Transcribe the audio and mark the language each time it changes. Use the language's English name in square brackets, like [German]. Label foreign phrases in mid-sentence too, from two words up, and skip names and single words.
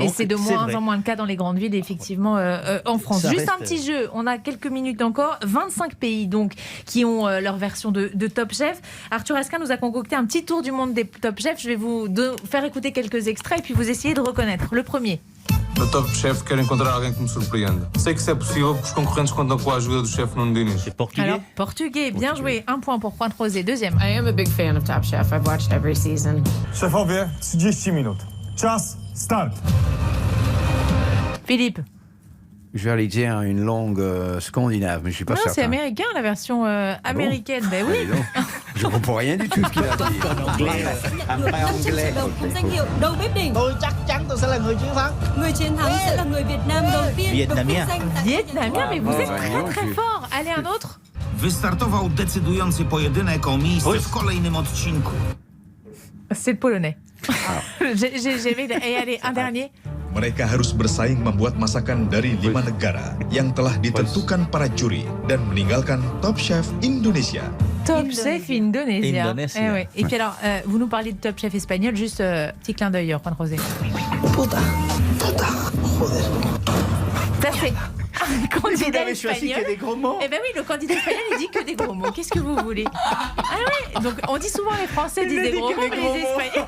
[French] et c'est de moins en moins le cas dans les grandes villes, effectivement, en France. Ça Juste reste... un petit jeu, on a quelques minutes encore. 25 pays donc, qui ont leur version de Top Chef. Arthur Asquin nous a concocté un petit tour du monde des Top Chef. Je vais vous faire écouter quelques extraits et puis vous essayez de reconnaître. Le premier. [Portuguese] No Top Chef, quero encontrar alguém que me surpreenda. Sei que isso é possível porque os concorrentes contam com a ajuda do chefe Nuno Diniz. [French] C'est portugais. Alors, portugais, bien joué. Un point pour Juan José. Deuxième. [English] I am a big fan of Top Chef. I've watched every season. [Polish] Szefowie, 30 minut. Czas, start. [French] Philippe. Je vais aller dire une langue scandinave, mais je suis pas certain. C'est américain, la version américaine. Ben oui. Je ne comprends rien du tout ce qu'il a dit. En anglais. Après anglais. [Vietnamese] Tôi chắc chắn tôi sẽ là người chiến thắng. Người chiến thắng sẽ là người Việt Nam đầu tiên. [French] Vietnamien. Vietnamien, mais vous êtes très fort. Allez, un autre. [Polish] Wystartował decydujący pojedynek o miejsce w kolejnym odcinku. [French] C'est le polonais. Et allez, un dernier. [Indonesian] Mereka harus bersaing membuat masakan dari 5 negara yang telah ditentukan para juri dan meninggalkan Top Chef Indonesia. [French] Top Chef Indonesia. Eh oui. Et puis alors, vous nous parlez de Top Chef espagnol, juste petit clin d'œil, Juan José. [Spanish] Puta, joder. [French] Ça c'est un candidat espagnol. Que des gros mots. Eh ben oui, le candidat espagnol il dit que des gros mots. Qu'est-ce que vous voulez? Ah oui, donc on dit souvent les Français disent des gros mots, mais les Espagnols